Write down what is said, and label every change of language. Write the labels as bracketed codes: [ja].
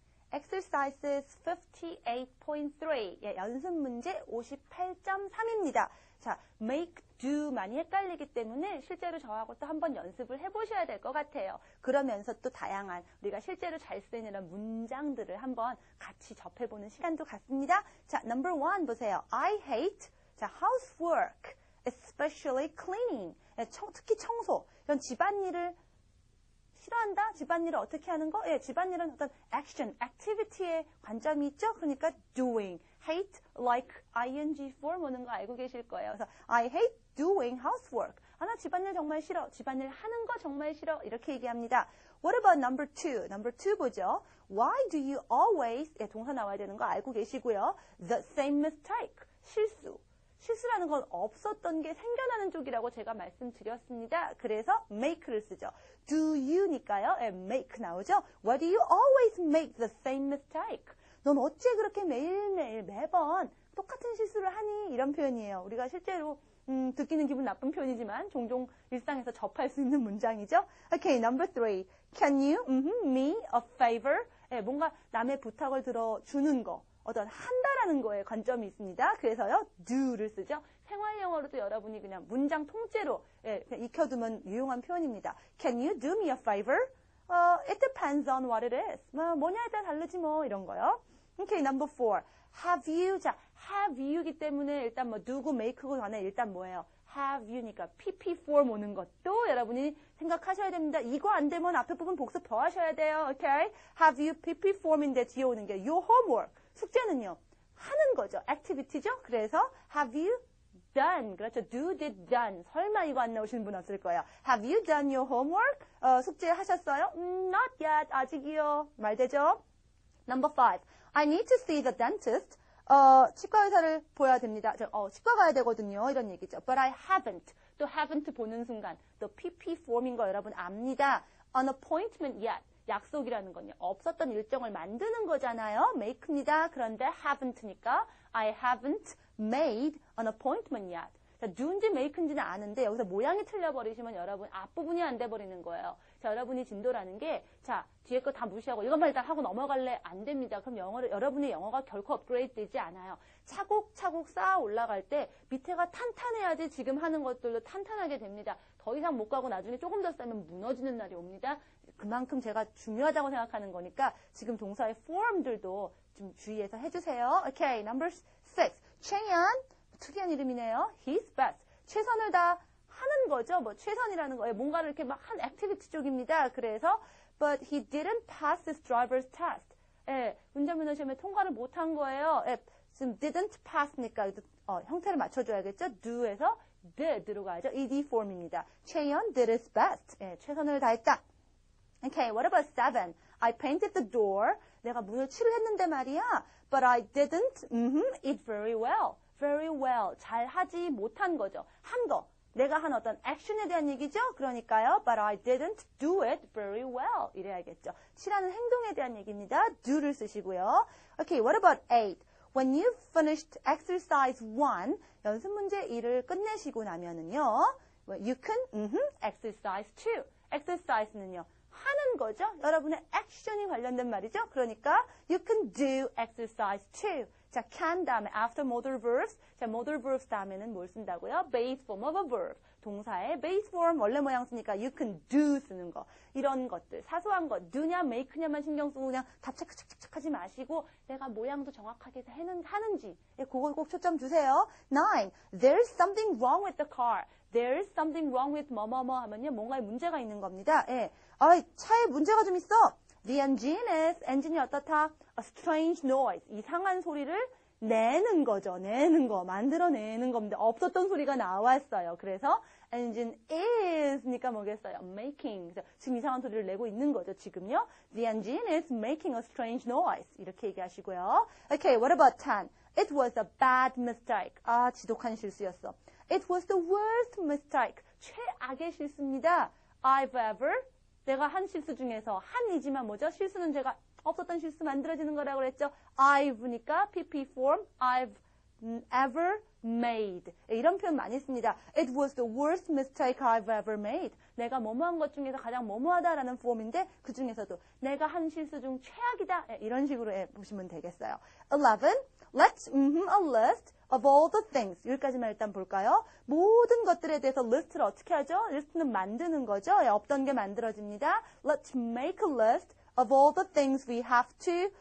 [en] Exercises 58.3 [ko] 예, 연습 문제 58.3입니다. 자, make, do 많이 헷갈리기 때문에 실제로 저하고 또 한번 연습을 해보셔야 될 것 같아요. 그러면서 또 다양한 우리가 실제로 잘 쓰이는 이런 문장들을 한번 같이 접해보는 시간도 갖습니다. 자, number 1 보세요. [en] I hate [ko] 자, [en] housework, especially cleaning. [ko] 예, 특히 청소. 이런 집안일을 싫어한다? 집안일을 어떻게 하는 거? 예, 집안일은 어떤 action, activity의 관점이 있죠? 그러니까 doing, hate, like, ing form 오는 거 알고 계실 거예요. 그래서 [en] I hate doing housework. [ko] 아, 나 집안일 정말 싫어. 집안일 하는 거 정말 싫어. 이렇게 얘기합니다. [en] What about number 2? Number 2 보죠. Why do you always, [ko] 예, 동사 나와야 되는 거 알고 계시고요. [en] The same mistake, [ko] 실수. 실수라는 건 없었던 게 생겨나는 쪽이라고 제가 말씀드렸습니다. 그래서 make를 쓰죠. Do you니까요. make 나오죠. [en] Why do you always make the same mistake? [ko] 넌 어째 그렇게 매일매일 매번 똑같은 실수를 하니? 이런 표현이에요. 우리가 실제로 듣기는 기분 나쁜 표현이지만 종종 일상에서 접할 수 있는 문장이죠. [en] Okay, number 3. Can you me a favor? [ko] 뭔가 남의 부탁을 들어주는 거. 어떤 한다라는 거에 관점이 있습니다. 그래서요, do를 쓰죠. 생활 영어로도 여러분이 그냥 문장 통째로 그냥 익혀두면 유용한 표현입니다. [en] Can you do me a favor? It depends on what it is. [ko] 뭐냐에 따라 다르지 뭐 이런 거요. [en] Okay, number 4. Have you? [ko] 자, [en] have you [ko] 이기 때문에 일단 뭐 do고 make고 간에 일단 뭐예요? [en] have you [ko] 니까 pp form 오는 것도 여러분이 생각하셔야 됩니다. 이거 안 되면 앞에 부분 복습 더 하셔야 돼요. [en] Okay? Have you pp form인데 뒤에 오는 게 your homework. [ko] 숙제는요. 하는 거죠. activity죠. 그래서 [en] have you done. [ko] 그렇죠. [en] do, did, done. [ko] 설마 이거 안 나오시는 분 없을 거예요. [en] Have you done your homework? [ko] 숙제 하셨어요? [en] Not yet. [ko] 아직이요. 말 되죠? [en] Number 5. I need to see the dentist. [ko] 치과 의사를 보아야 됩니다. 치과 가야 되거든요. 이런 얘기죠. [en] But I haven't. [ko] 또 haven't 보는 순간 또 pp form인 거 여러분 압니다. [en] An appointment yet. [ko] 약속이라는 건요. 없었던 일정을 만드는 거잖아요. make입니다. 그런데 [en] haven't니까 I haven't made an appointment yet. [ko] 자, do인지 make인지는 아는데 여기서 모양이 틀려버리시면 여러분 앞부분이 안 돼버리는 거예요. 자, 여러분이 진도라는 게 자, 뒤에 거 다 무시하고 이것만 일단 하고 넘어갈래? 안 됩니다. 그럼 여러분의 영어가 결코 업그레이드 되지 않아요. 차곡차곡 쌓아 올라갈 때 밑에가 탄탄해야지 지금 하는 것들도 탄탄하게 됩니다. 더 이상 못 가고 나중에 조금 더 쌓으면 무너지는 날이 옵니다. 그만큼 제가 중요하다고 생각하는 거니까 지금 동사의 form들도 좀 주의해서 해주세요. [en] Okay, number 6. [ko] 최연, 특이한 이름이네요. [en] His best. [ko] 최선을 다 하는 거죠. 뭐 최선이라는 거예요. 뭔가를 이렇게 막 한 액티비티 쪽입니다. 그래서 [en] but he didn't pass his driver's test. [ko] 예, 운전면허 시험에 통과를 못한 거예요. 예, 지금 didn't pass니까 형태를 맞춰줘야겠죠. do에서 did로 가야죠. ed form입니다. [en] 최연 did his best. [ko] 예, 최선을 다했다. [en] Okay, what about 7? I painted the door. [ko] 내가 문을 칠했는데 말이야. [en] But I didn't it very well. Very well. [ko] 잘 하지 못한 거죠. 한 거. 내가 한 어떤 액션에 대한 얘기죠. 그러니까요. [en] But I didn't do it very well. [ko] 이래야겠죠. 칠하는 행동에 대한 얘기입니다. do를 쓰시고요. [en] Okay, what about 8? When you finished exercise 1, [ko] 연습 문제 1을 끝내시고 나면은요. [en] You can exercise 2. exercise는요. [ko] 하는 거죠. 여러분의 액션이 관련된 말이죠. [en] 그러니까 you can do exercise 2. 자, can 다음에 after modal verbs. 자, modal verbs [ko] 다음에는 뭘 쓴다고요? [en] base form of a verb. [ko] 동사의 base form 원래 모양 쓰니까 you can do 쓰는 거. 이런 것들. 사소한 거. do냐 make냐만 신경 쓰고 그냥 답 착착착착 하지 마시고 내가 모양도 정확하게 하는지. 예, 그거 꼭 초점 주세요. 9. [en] There's something wrong with the car. There's something wrong with 뭐뭐뭐 하면요. [ko] 뭔가에 문제가 있는 겁니다. 예. 차에 문제가 좀 있어. [en] The engine is, [ko] 엔진이 어떻다? [en] A strange noise. [ko] 이상한 소리를 내는 거죠. 내는 거. 만들어내는 겁니다. 없었던 소리가 나왔어요. 그래서 engine is니까 뭐겠어요? [en] making. [ko] 지금 이상한 소리를 내고 있는 거죠. 지금요. [en] The engine is making a strange noise. [ko] 이렇게 얘기하시고요. [en] Okay, what about 10? It was a bad mistake. [ko] 지독한 실수였어. [en] It was the worst mistake. [ko] 최악의 실수입니다. [en] I've ever [ko] 내가 한 실수 중에서 한이지만 뭐죠? 실수는 제가 없었던 실수 만들어지는 거라고 그랬죠. [en] I've니까 PP form I've ever made. [ko] 이런 표현 많이 씁니다. [en] It was the worst mistake I've ever made. [ko] 내가 뭐뭐한 것 중에서 가장 뭐뭐하다라는 폼인데 그 중에서도 내가 한 실수 중 최악이다. 이런 식으로 보시면 되겠어요. 11. [en] Let's a list of all the things. [ko] 여기까지만 일단 볼까요? 모든 것들에 대해서 리스트를 어떻게 하죠? 리스트는 만드는 거죠. 없던 게 만들어집니다. [en] Let's make a list of all the things we have to.